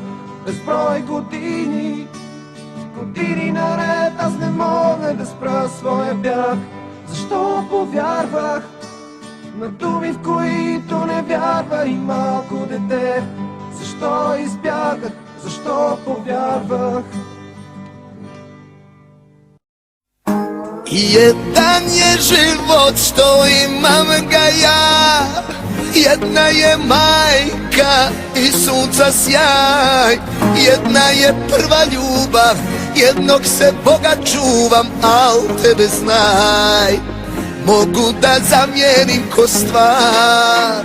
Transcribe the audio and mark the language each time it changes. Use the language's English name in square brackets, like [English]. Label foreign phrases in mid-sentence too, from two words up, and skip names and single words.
[Bulgarian] Безброй години, години наред аз не мога да спра своя бяг. Защо повярвах на думи, в които не вярва и малко дете? Защо избягах, защо повярвах? [Serbian] Jedan je život što imam ga ja, jedna je majka i sunca sjaj, jedna je prva ljubav, jednog se Boga čuvam, al tebe znaj, mogu da zamijenim ko stvar.